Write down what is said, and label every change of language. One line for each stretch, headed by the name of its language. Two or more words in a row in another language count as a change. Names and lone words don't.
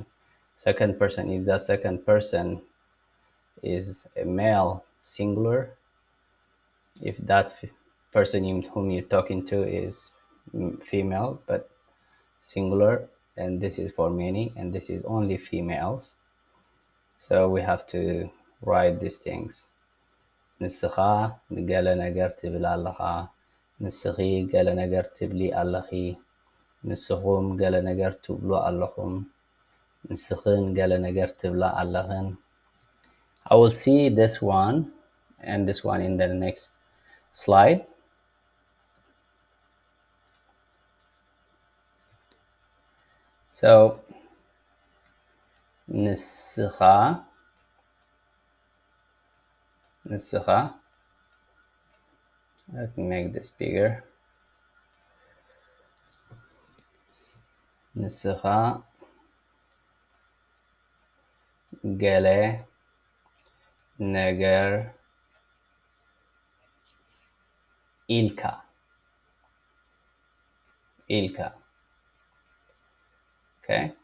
English: Second person, if that second person is a male singular, if that person whom you're talking to is female but singular, and this is for many, and this is only females, so we have to write these things.
Tigrinya: ንስኻ ገለ ነገር ትብል ኣለኻ፣ ንስኺ ገለ ነገር ትብሊ ኣለኺ፣ ንስኹም ገለ ነገር ትብሉ ኣለኹም፣ ንስኽን ገለ ነገር ትብላ ኣለኽን።
English: I will see this one and this one in the next slide. So ንስኻ let me make this bigger.
Tigrinya: ንስኻ ገለ ነገር ኢልካ okay?